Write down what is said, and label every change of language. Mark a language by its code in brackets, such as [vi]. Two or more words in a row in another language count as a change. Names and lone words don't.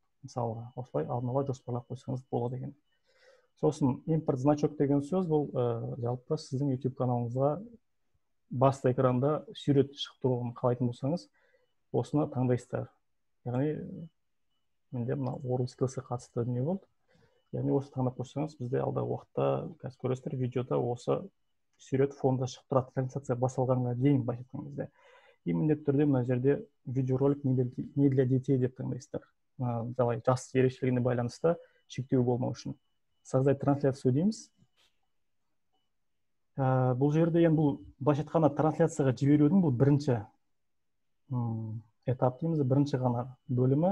[kk] Мысалға, осылай алдын ала жоспарлап қойсаңыз болады екен. Сосын [ru] импорт значок [kk] деген сөз, бұл жалпы сіздің YouTube каналыңызға басты экранда сурет шығып тұруын қалайтын болсаңыз, осыны таңдайсыздар. Яғни менде мына World Skills-ға қатысты дүние болды. Яғни осы таңдап қойсаңыз, бізде алдағы уақытта қазір көресіздер, видеода осы сурет фонда шығып тұрады, трансляция басталғанға дейін былайша айтқан кезде. И міндетті түрде мына жерде видеоролик [ru] не для детей [kk] деп таңдайсыздар. Далай жас ерекшелігіне байланысты шектеу болмау үшін. [ru] Создать трансляцию [kk] дейміз. Бұл жерде енді бұл былайша айтқанда трансляцияға жіберудің бұл бірінші этап дейміз, бірінші ғана бөлімі.